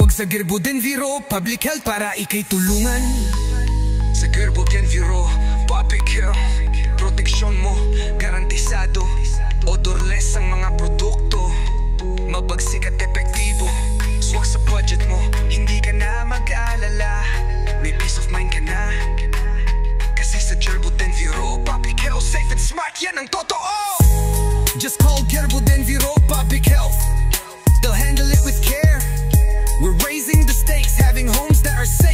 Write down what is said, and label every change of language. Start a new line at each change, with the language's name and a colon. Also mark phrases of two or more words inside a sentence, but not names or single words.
Filipino: Gerbo Denviro Public Health para ikay tulungan. Sa Gerbo Denviro Public Health, proteksyon mo garantisado. Odorless ang mga produkto, mabagsik at epektibo. Swak sa budget mo, hindi ka na mag-aalala. May
English: peace of mind
Filipino: ka na, kasi sa Gerbo Denviro Public Health,
English: safe and smart,
Filipino: yan ang totoo.
English: Just call Gerbo Denviro Public Health, they'll handle it with care. We're raising the stakes, having homes that are safe.